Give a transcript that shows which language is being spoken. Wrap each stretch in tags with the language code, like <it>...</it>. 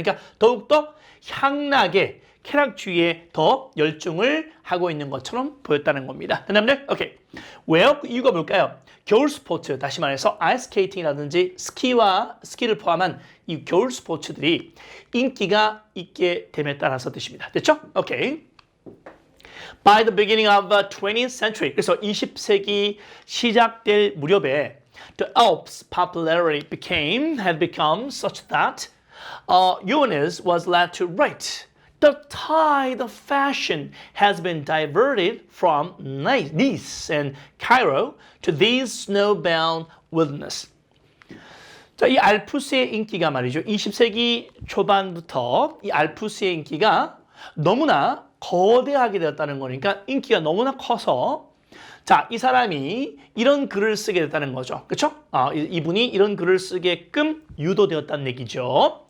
<ko>그러니까 더욱더 향락에 쾌락주의에 더 열중을 하고 있는 것처럼 보였다는 겁니다. 여러분들, 오케이. 왜요? 그 이유가 뭘까요? 겨울 스포츠, 다시 말해서 아이스케이팅이라든지 스키를 포함한 이 겨울 스포츠들이 인기가 있게 됨에 따라서 뜻입니다. 됐죠? 오케이.</ko> <en>By the beginning of the 20th century,</en> <ko>그래서 20세기 시작될 무렵에</ko> <en>the Alps popularity had become such that Johannes was led to write The tide of fashion has been diverted from Nice and Cairo to these snowbound wilderness.</en> <ko>자, 이 알프스의 인기가 말이죠. 20세기 초반부터 이 알프스의 인기가 너무나 거대하게 되었다는 거니까 인기가 너무나 커서 자, 이 사람이 이런 글을 쓰게 됐다는 거죠. 그렇죠? 이분이 이런 글을 쓰게끔 유도되었다는 얘기죠.</ko>